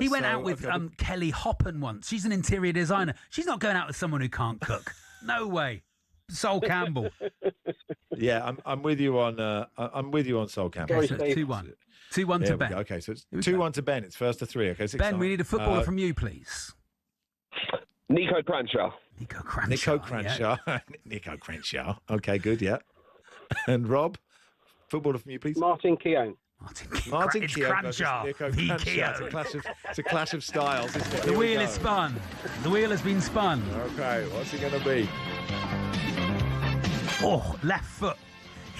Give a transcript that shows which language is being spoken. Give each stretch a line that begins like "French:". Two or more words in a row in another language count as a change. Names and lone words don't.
English: He went out with Kelly Hoppen once. She's an interior designer. She's not going out with someone who can't cook. No way. Sol Campbell. Yeah, I'm with you on. I'm with you on Sol Campbell. Okay, so 2-1. 2-1 to Ben. Okay, so it's 2-1 to Ben. It's first to 3. Okay, Ben, we need a footballer from you, please. Nico Cranshaw. Nico Cranshaw. Nico Cranshaw. Yeah. Nico Cranshaw. Okay, good. Yeah. And Rob, footballer from you, please. Martin Keown. Martin It's Keown versus Cranshaw. Nico The Cranshaw. It's a clash of styles, isn't it? The Here we wheel go. is spun. The wheel has been spun. Okay, what's it going to be? Oh, left foot. It's